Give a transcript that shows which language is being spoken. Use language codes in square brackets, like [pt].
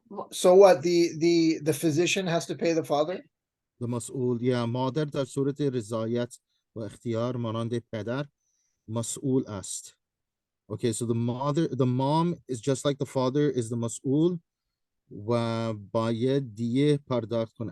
[en] So what, the physician has to pay the father? the مسئول. Yeah. [fa] مادر در صورت رضایت و اختیار مانند پدر مسئول است. [en] Okay, so the mom is just like the father is the [fa] مسئول و باید دیه پرداخت کند.